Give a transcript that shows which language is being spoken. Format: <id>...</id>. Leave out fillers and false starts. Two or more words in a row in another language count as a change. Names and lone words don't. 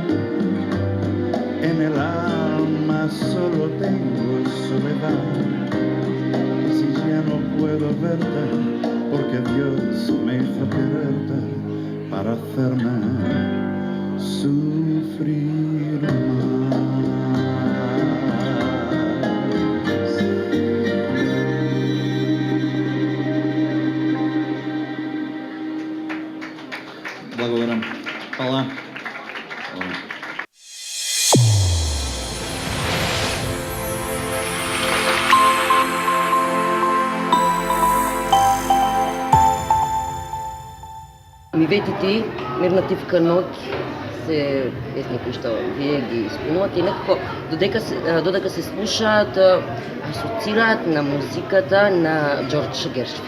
<es>En el alma solo tengo soledad. Y si ya no puedo verte, porque Dios me hizo quererte para hacerme sufrir más.</es> <mk>Благодарам. Hvala. Ми вети ти, Мирна тивка ноќ се песни кои што вие ги исполнувате и некако додека се слушаат, асоцираат на музиката на Џорџ Гершвин.</mk>